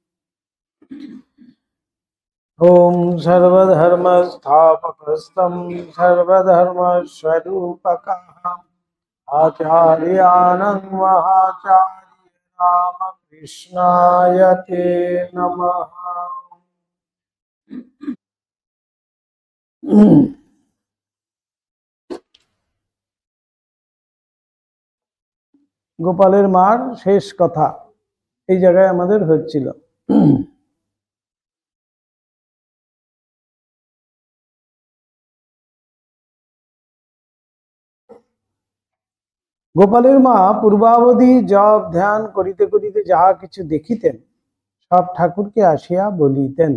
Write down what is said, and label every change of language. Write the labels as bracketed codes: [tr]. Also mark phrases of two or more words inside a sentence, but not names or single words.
[sa] ॐ सर्वधर्मस्थापकस्तं सर्वधर्मस्वरूपकः आचार्यानं महाचार्य रामकृष्णाय ते नमः। [bn] গোপালের মার শেষ কথা এই জায়গায় আমাদের হচ্ছিল। গোপালের মা পূর্বাবধি জপ ধ্যান করিতে করিতে যাহা কিছু দেখিতেন সব ঠাকুরকে আসিয়া বলিতেন।